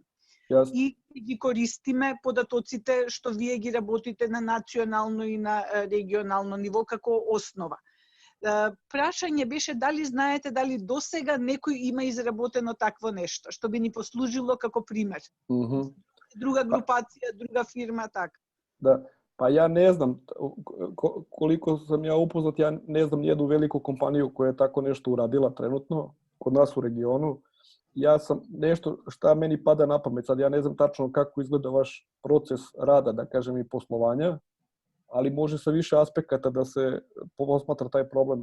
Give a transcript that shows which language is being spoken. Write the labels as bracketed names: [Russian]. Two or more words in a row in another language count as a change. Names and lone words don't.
[Macedonian] И ги користиме податоците што вие ги работите на национално и на регионално ниво како основа. Прашање беше дали знаете дали досега некој има изработено такво нешто што би ни послужило како пример. Друга групација, друга фирма, така. [Serbian] Da, pa ja ne znam, koliko sam ja upoznat, ja ne znam nijednu veliku kompaniju koja je tako nešto uradila trenutno kod nas u regionu. Ja sam nešto šta meni pada na pamet, sad ja ne znam tačno kako izgleda vaš proces rada, da kažem, i poslovanja, ali može sa više aspekata da se posmatra taj problem.